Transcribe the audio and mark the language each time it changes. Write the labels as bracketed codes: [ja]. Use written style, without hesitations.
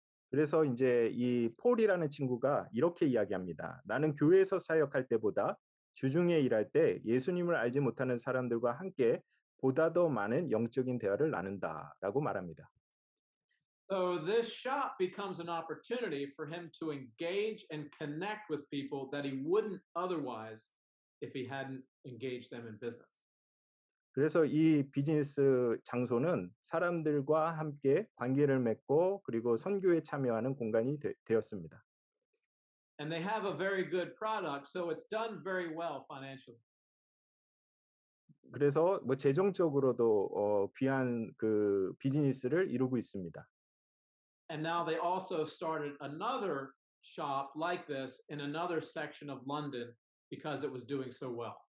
[ko] 그래서 이제 이 폴이라는 친구가 이렇게 이야기합니다. 나는 교회에서 사역할 때보다 주중에 일할 때 예수님을 알지 못하는 사람들과 함께 보다 더 많은 영적인 대화를 나눈다라고 말합니다. [en] So this shop becomes an opportunity for him to engage and connect with people that he wouldn't otherwise if he hadn't engaged them in business. [ko] 그래서 이 비즈니스 장소는 사람들과 함께 관계를 맺고 그리고 선교에 참여하는 공간이 되었습니다. [en] And they have a very good product, so it's done very well financially. [ko] 그래서 뭐 재정적으로도 귀한 그 비즈니스를 이루고 있습니다. [en] And now they also started another shop like this in another section of London because it was doing so well.